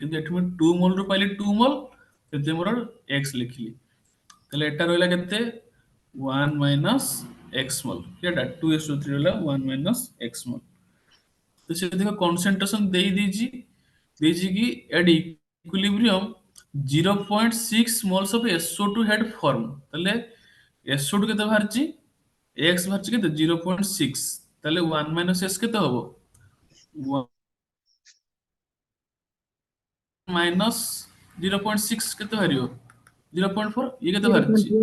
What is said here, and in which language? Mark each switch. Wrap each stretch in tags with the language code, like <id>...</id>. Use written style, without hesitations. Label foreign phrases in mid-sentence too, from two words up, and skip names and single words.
<or>କିନ୍ତୁ ଏଠି ମୁଁ 2 ମୋଲ ରୁ ପାଇଲି 2 ମୋଲ ସେଥିପାଇଁ ମୋର x ଲେଖିଲି। ତାହେଲେ ଏଟା ରହିଲା କେତେ? 1 minus x ମୋଲ। ଏଟା 2SO3 ରହିଲା 1 minus x ମୋଲ। ତ ସେ ଦେଖ କନସେଣ୍ଟ୍ରେସନ ଦେଇଛି କି</or> <en>at equilibrium 0.6 moles of SO2 had formed।</en> <or>ତାହେଲେ SO2 କେତେ ବାହାରିଛି? x ବାହାରିଛି କେତେ? 0.6। ତାହେଲେ 1 minus s କେତେ ହବ? 1 minus 0.6 କେତେ ବାହାରିବ? 0.4। ଇଏ କେତେ ବାହାରିଛି? 0.4.</or>